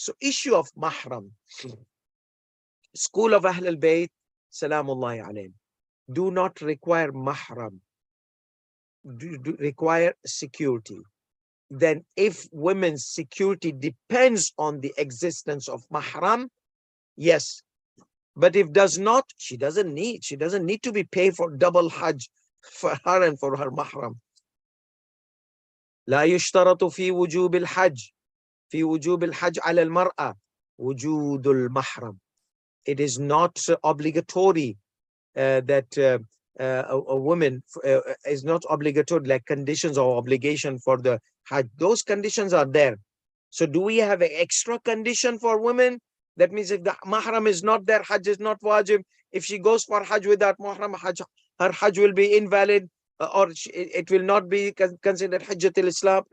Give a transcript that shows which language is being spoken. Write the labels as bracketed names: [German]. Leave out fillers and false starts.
[English] So issue of mahram. School of Ahlul Bayt, salamullahi alayhim, do not require mahram, do require security. Then if women's security depends on the existence of mahram, yes. But if does not, she doesn't need to be paid for double hajj for her and for her mahram. [Arabic] لا يشترط في وجوب الحج على المرأة وجود المحرم. [English] It is not obligatory that a woman is not obligatory, like conditions or obligation for the hajj. Those conditions are there. So do we have an extra condition for women? That means if the mahram is not there, hajj is not wajib. If she goes for hajj without mahram, her hajj will be invalid, or it will not be considered hajjatul Islam.